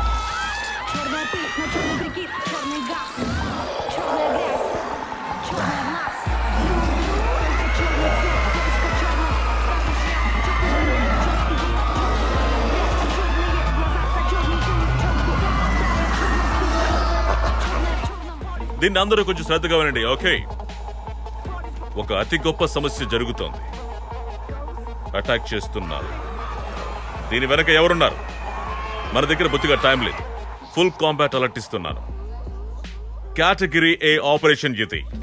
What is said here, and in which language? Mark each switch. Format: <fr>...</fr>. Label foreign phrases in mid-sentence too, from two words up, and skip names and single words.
<ru>Черная пыль, на черный прикид, черный газ, черная грязь, черная в нас. Только черный цвет, девочка в черном. Скажешь, я чёрный, черт, иди, черный. Черные глаза за черненькую челку. Да, черная в черном.</ru> <te>దీన్ని అందరూ కొంచెం శ్రద్ధగా వినండి. ఓకే, ఒక అతి గొప్ప సమస్య జరుగుతోంది. అటాక్ చేస్తున్నారు. దీని వెనక ఎవరున్నారు? మన దగ్గర బొత్తిగా టైం లేదు.</te> <en>full combat alert</en> <te>ఇస్తున్నాను.</te> <en>category A operation</en> <te>ఇది.</te>